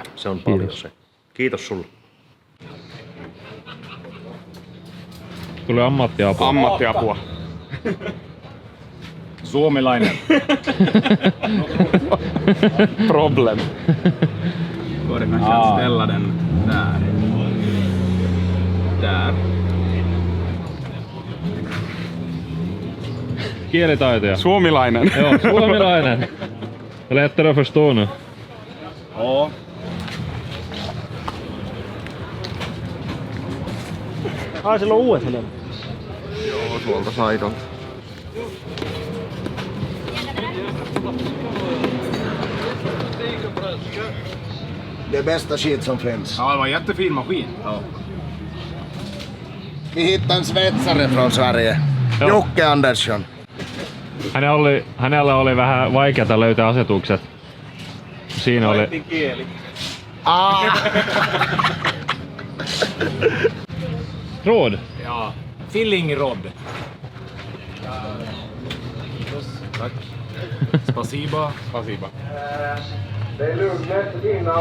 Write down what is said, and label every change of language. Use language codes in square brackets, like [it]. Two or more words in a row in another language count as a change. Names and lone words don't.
[fi] Se on paljon se. Kiitos sulle. Tulee ammattiapua. Ammattiapua. Suomilainen. Problem. [sv] Voidaan kanske ställa den där. Där. [fi] Kielitaitoja. Suomilainen. Joo, suomilainen. [sv] Lättare att förstå nu. Ja. [fi] Ai, sillä on uudet helmet. Joo, tuolta saidolta. [sv] Det bästa shit som finns. Ja, det var en jättefin maskin. Ja. Vi hittade en svetsare från Sverige. Joo. Jocke Andersson. [fi] Hänellä oli vähän vaikeata löytää asetukset. Siinä oli... [sv] Råd. Ja, fillingrod. Tack. Spasiba. Spasiba. Det är lugnt innan.